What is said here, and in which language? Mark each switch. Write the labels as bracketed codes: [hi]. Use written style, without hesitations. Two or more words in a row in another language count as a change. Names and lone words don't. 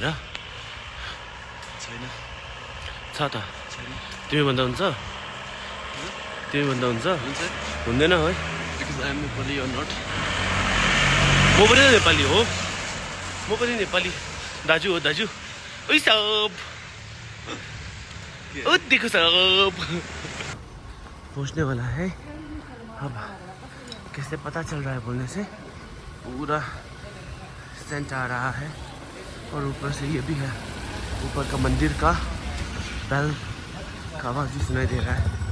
[ne] छैन छ त तिमी भन्दा हुन्छ तिमी भन्दा हुन्छ हुन्छ हुँदैन है [en] because I am Nepali or not. [ne] म पनि नेपाली हो म पनि नेपाली दाजु हो दाजु। [hi] ओइ सब ओ देखो सब पहुंचने वाला है। अब कैसे पता चल रहा है बोलने से पूरा सेंट आ रहा है और ऊपर से ये भी है ऊपर का मंदिर का बेल का आवाज भी सुनाई दे रहा है।